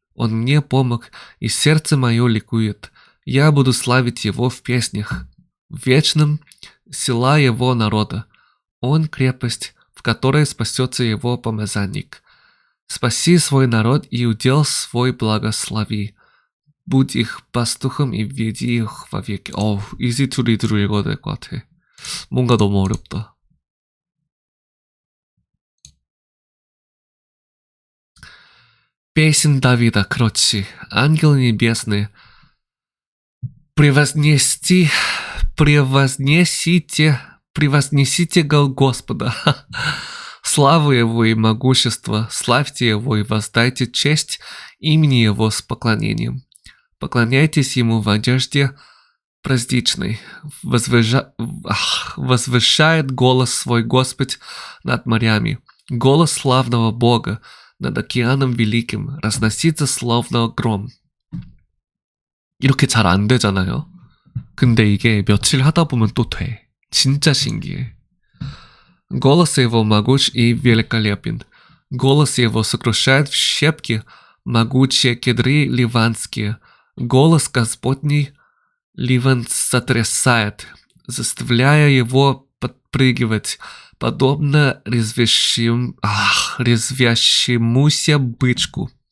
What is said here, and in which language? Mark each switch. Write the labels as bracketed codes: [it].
[ru] Он мне помог, и сердце мое ликует. Я буду славить его в песнях. Вечным сила его народа. Он крепость, в которой спасется его помазанник. Спаси свой народ и удел свой благослови. Будь их пастухом и веди их вовеки. [ko] 이지 투리드로 읽어야 될 것 같아. 뭔가 너무 어렵다. [ru] Песнь Давида, кро치. Ангелы небесные, превознесите Господа. Славу Его и могущество, славьте Его и воздайте честь имени Его с поклонением. Поклоняйтесь Ему в одежде праздничной. Возвышает голос свой Господь над морями. Голос славного Бога над океаном великим разносится словно гром. [ko] 이렇게 잘 안 되잖아요. 근데 이게 며칠 하다 보면 또 돼. 진짜 신기해. [ru] Голос его могуч и великолепен. Голос его сокрушает в щепки могучие кедры ливанские. Голос Господний Ливан сотрясает, заставляя его подпрыгивать, подобно резвящемуся бычку.